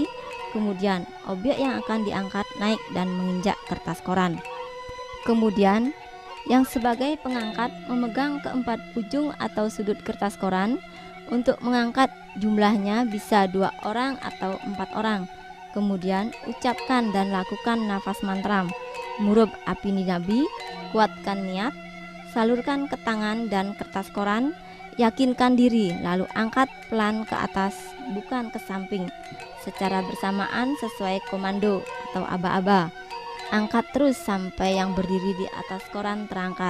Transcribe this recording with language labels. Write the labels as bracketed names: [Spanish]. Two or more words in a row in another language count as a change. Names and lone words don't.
[Indonesian] Kemudian, objek yang akan diangkat naik dan menginjak kertas koran. Kemudian, yang sebagai pengangkat memegang keempat ujung atau sudut kertas koran. Untuk mengangkat jumlahnya bisa 2 orang atau 4 orang. Kemudian ucapkan dan lakukan nafas mantram, [Balinese] murub api di nabi, [Indonesian] kuatkan niat, salurkan ke tangan dan kertas koran, yakinkan diri, lalu angkat pelan ke atas, bukan ke samping, secara bersamaan sesuai komando atau aba-aba. Angkat terus sampai yang berdiri di atas koran terangkat.